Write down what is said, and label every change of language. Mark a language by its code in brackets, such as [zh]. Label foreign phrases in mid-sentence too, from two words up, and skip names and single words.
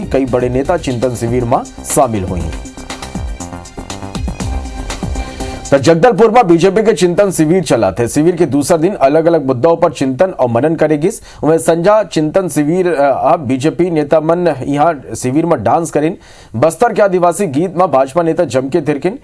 [hne] कई बड़े नेता चिंतन शिविर में शामिल हुई। तो जगदलपुर में बीजेपी के चिंतन शिविर चला थे। शिविर के दूसरा दिन अलग अलग मुद्दों पर चिंतन और मनन करेगी। वह संजा चिंतन शिविर बीजेपी नेता मन यहाँ शिविर में डांस करें। बस्तर के आदिवासी गीत में भाजपा नेता जम के थिरकिन।